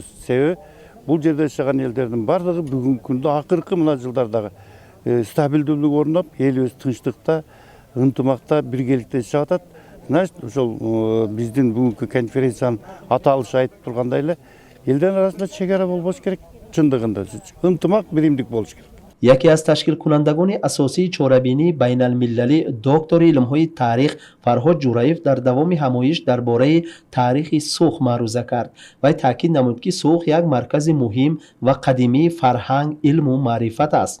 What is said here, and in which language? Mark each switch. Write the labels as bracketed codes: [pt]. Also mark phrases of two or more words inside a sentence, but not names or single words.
[ky] Себеби бул жерде жашаган элдердин бардыгы бүгүнкү күндө акыркы мына жылдардагы стабилдүүлүк орноп, элибиз тынчтыкта, ынтымакта, биргеликте жашап атат. Значит, ошол биздин бүгүнкү конференциянын аталышы айтып тургандай эле, элдер арасында чегара болбош керек, чындыгында ынтымак, биримдик болуш керек. [tg] یکی از تشکیل کنندگان اساسی چهره‌بینی بین المللی دکتر علم‌های تاریخ فرهاد جورایف در دوام همایش درباره تاریخ سوخ معروضه کرد و تاکید نمود که سوخ یک مرکز مهم و قدیمی فرهنگ، علم و معرفت است.